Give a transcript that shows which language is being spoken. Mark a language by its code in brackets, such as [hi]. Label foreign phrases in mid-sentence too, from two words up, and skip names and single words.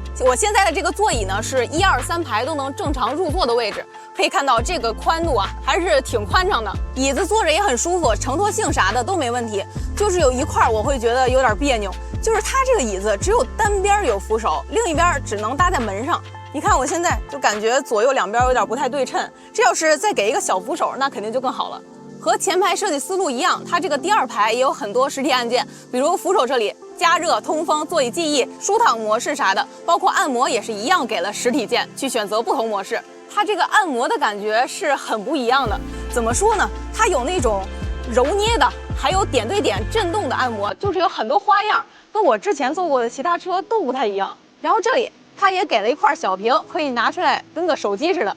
[zh] 我現在的這個座椅呢，是1、2、3排都能正常入座的位置。可以看到這個寬度啊，還是挺寬敞的。椅子坐着也很舒服，承托性啥的都沒問題。就是有一塊我會覺得有點彆扭，就是它這個椅子只有單邊有扶手，另一邊只能搭在門上。你看我現在就感覺左右兩邊有點不太對稱。這要是再給一個小扶手，那肯定就更好了。和前排設計思路一樣，它這個第2排也有很多實體按鍵，比如扶手這裡加熱、通風、座椅記憶、舒躺模式啥的，包括按摩也是一樣給了實體鍵，去選擇不同模式。它這個按摩的感覺是很不一樣的。怎麼說呢？它有那種揉捏的，還有點對點震動的按摩，就是有很多花樣，跟我之前坐過的其他車都不太一樣。然後這裡它也給了一塊小屏，可以拿出來跟個手機似的。